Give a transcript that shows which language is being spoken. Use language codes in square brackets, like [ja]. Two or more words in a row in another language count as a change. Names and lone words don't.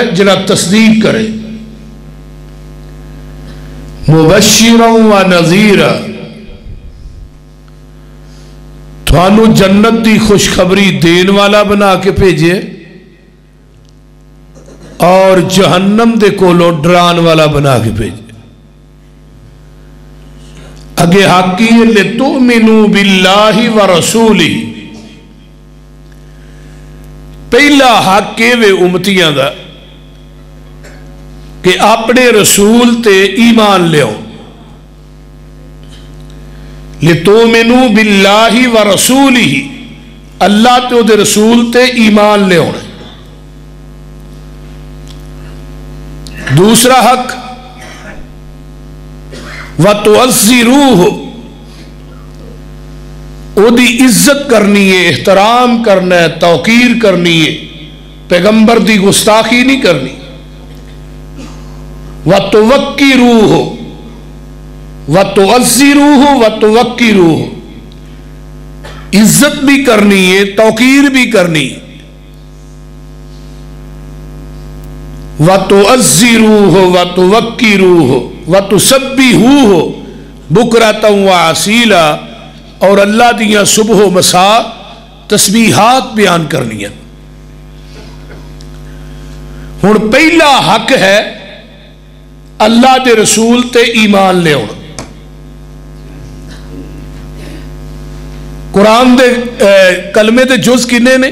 [pa] جنہا تصدیق کرے۔ [ar] مبشرا و نذیرا، [pa] تھانو جنت دی خوشخبری دین والا بنا کے بھیجے اور جہنم دے کولوں ڈران والا بنا کے بھیجے۔ اگے حقی [ar] لتؤمنوا باللہ ورسولہ، [pa] پہلا حق وے امتیاں دا کہ اپنے رسول تے ایمان لیو۔ [ar] لتؤمنوا باللہ ورسولہ، [pa] اللہ تے دے رسول تے ایمان لیو۔ دوسرا حق وَتُعَزِّرُوهُ، او دی عزت کرنی ہے، احترام کرنا ہے، توقیر کرنی ہے، پیغمبر دی گستاخی نہیں کرنی۔ [ar] وَتُوَقِّرُوهُ، وَتُعَزِّرُوهُ وَتُوَقِّرُوهُ، [pa] عزت بھی کرنی ہے، توقیر بھی کرنی۔ [ar] وَتُعَزِّرُوهُ وَتُوَقِّرُوهُ وَتُسَبِّحُوهُ بُكْرَةً وَعَصِيلًا، [pa] اور اللہ دیاں صبح و مساء تسبیحات بیان کرنی ہیں۔ ہن پہلا حق ہے اللہ دے رسول تے ایمان لے ہونا۔ قرآن دے کلمے دے جز کنے نے؟